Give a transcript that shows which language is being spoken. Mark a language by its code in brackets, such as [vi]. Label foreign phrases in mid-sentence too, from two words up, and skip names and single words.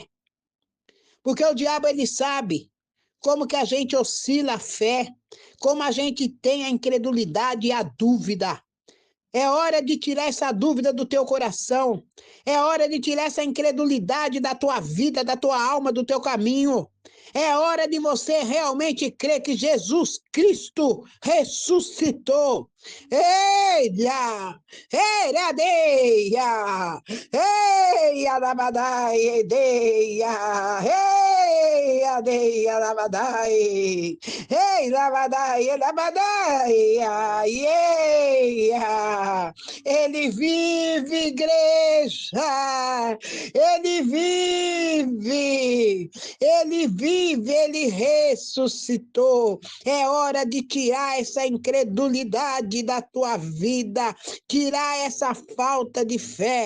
[pt] Porque o diabo, ele sabe como que a gente oscila a fé, como a gente tem a incredulidade e a dúvida. É hora de tirar essa dúvida do teu coração. É hora de tirar essa incredulidade da tua vida, da tua alma, do teu caminho. É hora de você realmente crer que Jesus Cristo ressuscitou. Eia! Eiradeia! Eia, labadai, edeia! Eia, deia, labadai! Ei, labadai, labadai! Eia! Ele vive, igreja! Ele vive! Ele vive, ele ressuscitou. É hora de tirar essa incredulidade da tua vida, tirar essa falta de fé.